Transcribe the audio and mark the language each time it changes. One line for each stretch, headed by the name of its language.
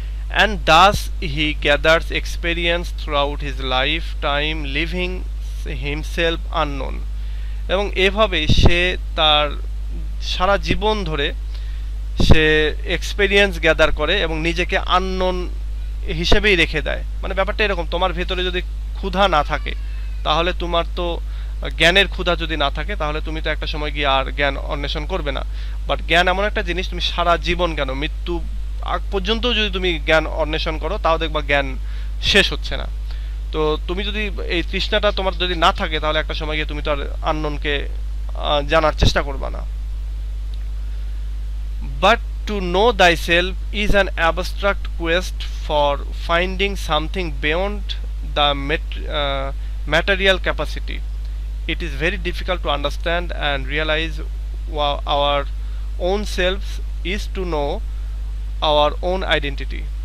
English: and thus he gathers experience throughout his lifetime, leaving himself unknown.
Bangla: এবং এভাবে সে তার সারা জীবন ধরে সে
English: experience gather
Bangla: করে এবং নিজেকে আননোন হিসেবেই রেখে দেয়। মানে ব্যাপারটা এরকম, তোমার ভেতরে যদি ক্ষুধা না থাকে তাহলে তোমার তো জ্ঞানের ক্ষুধা যদি না থাকে তাহলে তুমি তো একটা সময় গিয়ে আর জ্ঞান অন্বেষণ করবে না। বাট জ্ঞান এমন একটা জিনিস, তুমি সারা জীবন কেন মৃত্যু আগ পর্যন্ত যদি তুমি জ্ঞান অন্বেষণ করো তাও দেখবা জ্ঞান শেষ হচ্ছে না। তো তুমি যদি এই তৃষ্ণাটা তোমার যদি না থাকে তাহলে একটা সময় গিয়ে তুমি তো আর আননোনকে জানার চেষ্টা করবা না।
English: But to know thyself is an abstract quest for finding something beyond the material capacity. It is very difficult to understand and realize our own selves is to know our own identity.